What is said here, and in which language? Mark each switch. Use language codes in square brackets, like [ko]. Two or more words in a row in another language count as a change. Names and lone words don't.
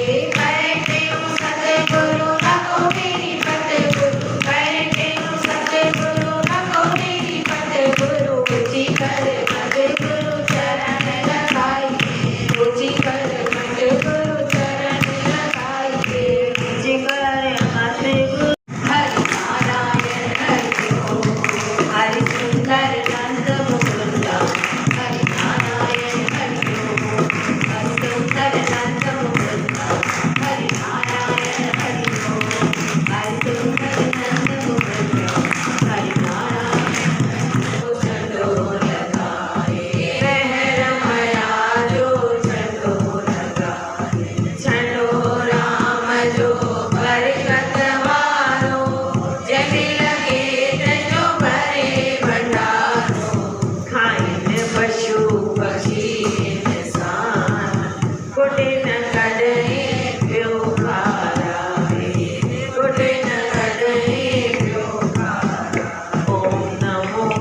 [hi] बैठे हूँ सतगुरु रखो मेरी पद गुरु, बैठे हूँ सतगुरु रखो मेरी पद गुरु, ऊंची कर मत गुरु चरण लगाइए, ऊंची कर मत गुरु चरण लगाइए, ऊंची कर मत गुरु। हरि नारायण हरि ओम, हरि सुंदर नंद मुकुंद, हरि नारायण हरि ओम, हरि सुंदर नंद मुकुंद, हरि नारायण हरि ओम, हरि सुंदर नंद मुकुंद, हरि नारायण [sd] झंडो लगाए रहर माया जो झंडो लगाए, झंडो राम जो बरकत वारो, जग लगे तजो भरे भंडारो, खाइन पशु पक्षी इंसान, कुट न कॾहिं पियो खाराए, कुट न कॾहिं पियो खाराए। [sa] ओम नमो